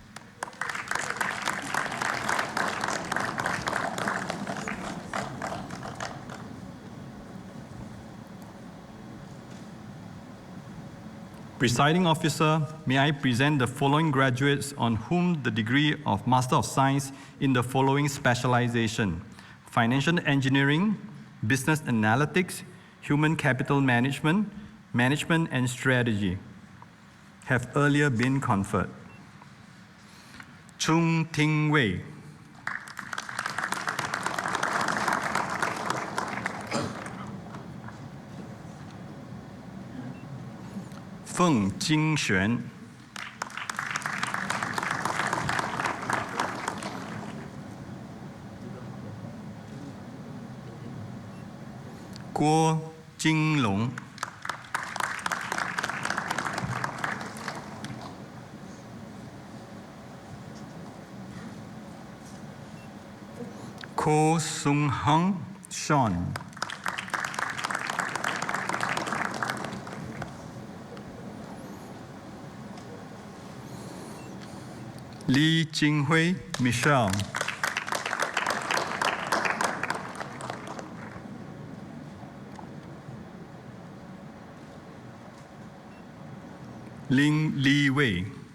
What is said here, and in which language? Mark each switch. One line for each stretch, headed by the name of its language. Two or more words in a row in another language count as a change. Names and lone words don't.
English: Presiding officer, may I present the following graduates on whom the degree of Master of Science in the following specialization: Financial Engineering, Business Analytics, Human Capital Management, Management and Strategy, have earlier been conferred. Chung Ting Wei. Feng Jingxuan. Guo Jinglong. Ko Sung Hung Sean. Li Jinghui Michelle. Ling Li Wei.